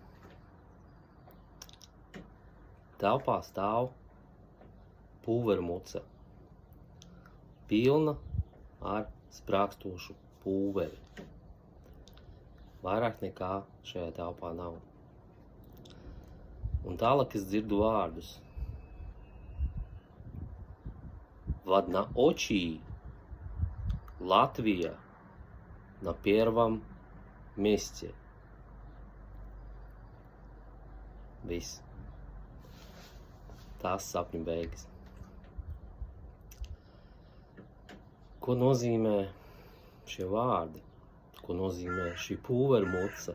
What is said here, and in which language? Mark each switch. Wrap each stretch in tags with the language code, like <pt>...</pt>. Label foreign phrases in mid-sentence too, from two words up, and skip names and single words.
<lv>Telpā stāv pulvermuca, pilna ar sprākstošu pulveri. Vairāk nekā šajā telpā nav. Un tālāk es dzirdu vārdus.</lv> <ru>В одноочии Латвия на первом месте.</ru> <lv>Viss. Tās sapņu beigas. Ko nozīmē šie vārdi? Ko nozīmē šī pulvermuca?</lv>